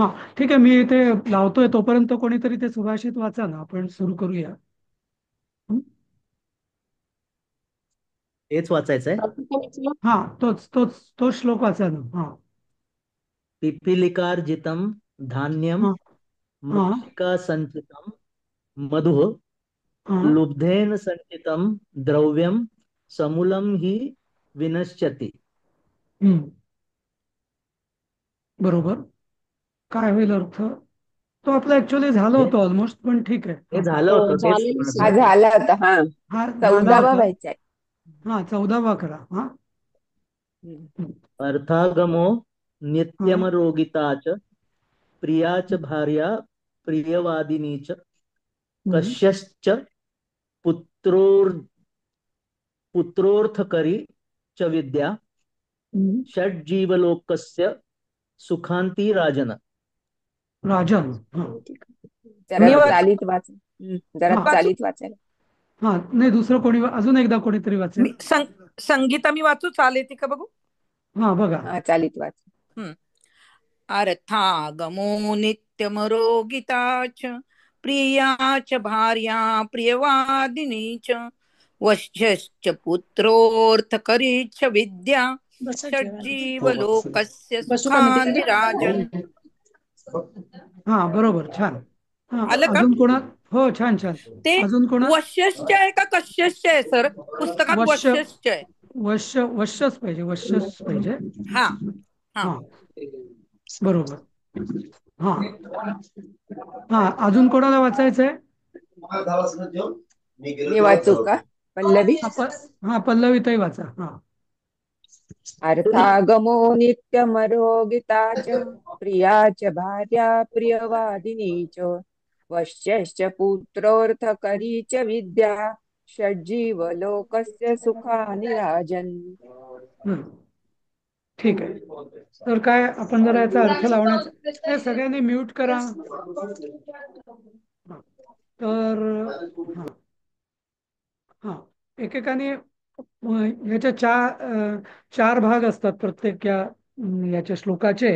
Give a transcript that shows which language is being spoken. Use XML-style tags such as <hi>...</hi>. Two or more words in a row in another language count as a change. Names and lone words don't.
<mr>ठीक आहे, मी इथे लावतोय तोपर्यंत कोणीतरी ते सुभाषित वाचा ना, आपण सुरू करूया. हं? हेच वाचायचं आहे. हा, तोच श्लोक वाचा ना. हा.</mr> <sa>पिपीलिकार्जितं धान्यं</sa> <mr>हा. हा.</mr> <sa>मृत्तिका संचितं मधुः</sa> <mr>हा.</mr> <sa>लुब्धेन संचितं द्रव्यं समूलं हि विनश्यति.</sa> <mr>हम्म. बरोबर. काय होईल अर्थ? तो आपलं ऍक्च्युअली झालं हे होतं ऑलमोस्ट, पण ठीक आहे. हे हा. झालं हो, होतं, तेच झालेलं म्हणत सर. हा होतो. झाला होता. हा हा, झाला 14वा होता. व्हायचा आहे. हा, 14वा करा. हा. हम्म. हम्म.</mr> <sa>अर्थागमो</sa> <mr>हा.</mr> <sa>नित्यमरोगिता च प्रिया च भार्या प्रियवादिनी च</sa> <mr>हम्म.</mr> <sa>कश्यश्च पुत्रोर पुत्रोर्थकरी च विद्या</sa> <mr>हम्म.</mr> <sa>षड्जीवलोकस्य सुखांती राजन. राजन.</sa> <mr>हा. जरा तर मी वाच चालीत वाच. जरा हा. वाचू. चालीत वाचायला. हा, नाही, दुसरं कोणी अजून एकदा कोणीतरी वाचेल. संगीता मी वाचू, चालेल ती का बघू. हा, बघा. हा चालीत वाच. हम्म.</mr> <sa>अर्थागमो नित्यमरोगिताच प्रियाच भार्या प्रियवादिनी च वश्यश्च पुत्रोर्थकरी च विद्या षड्जीवलोकस्य</sa> <mr>बसू का मी तिकडे?</mr> <sa>सुखानिराजन.</sa> <mr>हा, बरोबर. छान. हा. आलं का? अजून कोणा? हो, छान छान. ते अजून कोणा? वश्यश्च आहे का कश्यश्च आहे सर? पुस्तकात वश्य. वश्यश्च आहे. वश्यच पाहिजे, वश्यच पाहिजे. हा हा. हा. बरोबर. हा. हा, अजून कोणाला वाचायचंय? मी वाचू का पल्लवी? हा, हा, पल्लवीताई वाचा. हा.</mr> <sa>अर्थागमो नित्यमरोगिताच प्रिया च भार्या प्रियवादिनी च वश्यश्च पुत्रोर्थकरी च विद्या षड्जीवलोकस्य सुखानि राजन्.</sa> <mr>हम्म. ठीक आहे. तर काय, आपण जरा याचा अर्थ लावण्याचा. हे सगळ्यांनी म्यूट करा. हा. तर हा. हा. एकेकाने ह्याच्या चार भाग असतात प्रत्येक याच्या श्लोकाचे.</mr>